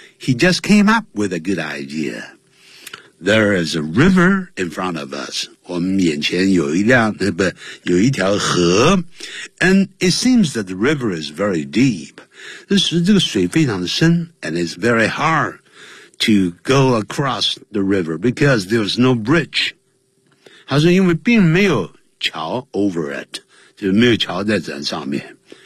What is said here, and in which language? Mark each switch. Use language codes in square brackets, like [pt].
[en] He just came up with a good idea. There is a river in front of us. [zh] 我们眼前有一辆不有一条河。 [en] And it seems that the river is very deep. [zh] 这是这个水非常的深 [en] and it's very hard. To go across the river because there's no bridge. [zh] 他说因为并没有桥 [en] over it, [zh] 就是没有桥在这上面。